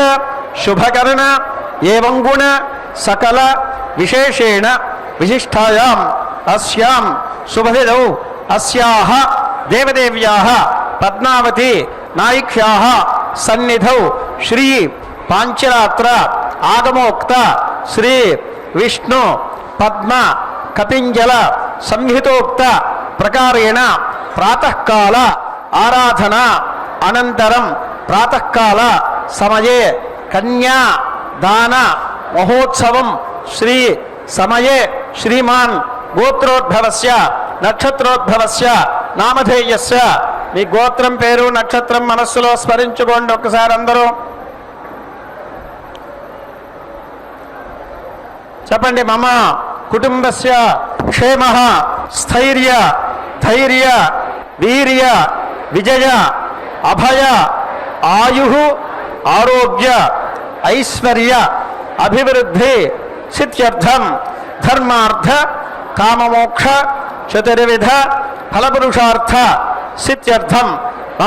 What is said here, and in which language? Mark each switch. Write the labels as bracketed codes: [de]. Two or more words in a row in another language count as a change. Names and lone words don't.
[sa] शुभकर्ण एवं गुण सकल विशेषेण विशिष्टायाम् अस्यां शुभतिथौ अस्याः देवदेव्याः पद्मावती नायिक्याः सन्निधौ श्री पांचरात्र आगमोक्त श्री विष्णु पद्म कपिंजल संहितोक्त प्रकारेण प्रातःकाल आराधना अनंतरं प्रातःकाल समये कन्या दान महोत्सवं श्री समये श्रीमान गोत्रोद्भवस्य नक्षत्रोद्भवस्य नामधेयस्य [te] మీ గోత్రం పేరు నక్షత్రం మనస్సులో స్మరించుకోండి ఒకసారి అందరూ చెప్పండి. [sa] మమ కుటుంబస్య క్షేమః స్థైర్య ధైర్య వీర్య విజయ అభయ ఆయుః ఆరోగ్య ఐశ్వర్య అభివృద్ధి సిద్ధ్యర్థం ధర్మార్థ కామమోక్ష చతుర్విధ ఫలపురుషార్థ సిద్ధ్యర్థం మమ